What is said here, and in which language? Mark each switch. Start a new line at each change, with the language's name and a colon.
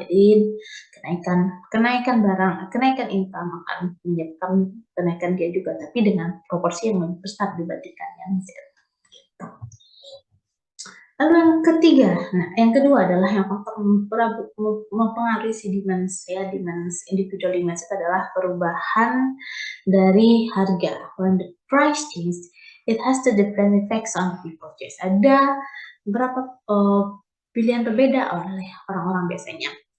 Indonesian: Jadi kenaikan income akan menyebabkan kenaikan dia juga, tapi dengan proporsi yang lebih besar dibandingkan yang Z. Lalu yang ketiga, yang kedua adalah yang faktor mempengaruhi si demand ya, individual demand itu adalah perubahan dari harga.
English: When the price change, it has the different effects on people choice.
Indonesian: Ada beberapa pilihan berbeda oleh orang-orang biasanya.